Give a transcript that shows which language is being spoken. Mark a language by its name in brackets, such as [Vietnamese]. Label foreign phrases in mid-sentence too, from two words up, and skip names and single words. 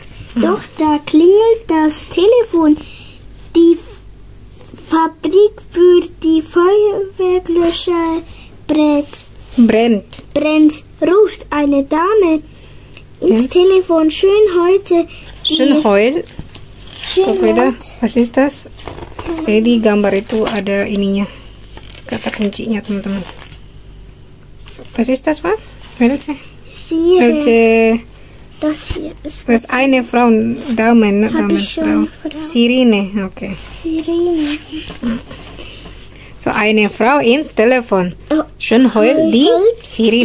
[German] Doch da klingelt das Telefon. Die Fabrik für die Feuerwehrlöscher brennt, ruft eine Dame ins Telefon. Schön heute. Schön heute. Was ist das? [Indonesian] Jadi gambar itu ada ininya, kata kuncinya teman-teman. [German] Was ist das, Mann? Welche? Das hier ist. Das ist eine Frau, Dame, Frau. Sirene, okay. Sirene. So eine Frau ins Telefon. Schön heute die Sirene.